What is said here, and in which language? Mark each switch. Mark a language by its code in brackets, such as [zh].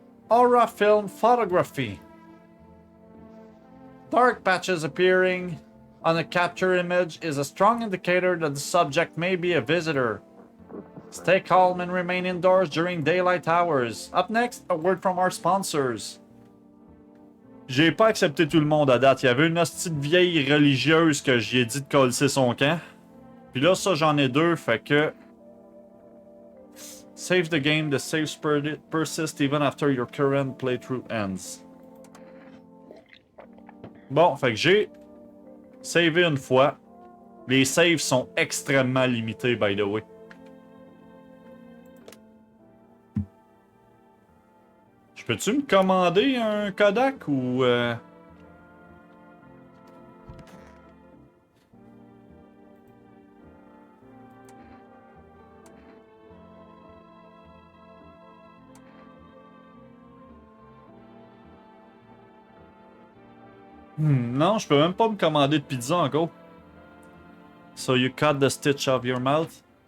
[en] Aura film photography. Dark patches appearing on a capture image is a strong indicator that the subject may be a visitor. Stay calm and remain indoors during daylight hours. Up next, a word from our sponsors. [fr] J'ai pas accepté tout le monde à date. Il y avait une hostie de vieille religieuse que j'ai dit de coller son camp. Puis là, ça, j'en ai deux, fait que... [en] Save the game, the saves persist even after your current playthrough ends. [fr] Bon, fait que j'ai savé une fois. Les saves sont extrêmement limités, [en] by the way. [fr] Je peux-tu me commander un Kodak ou... Non, je peux même pas me commander de pizza encore. [en] So you cut the stitch of your mouth.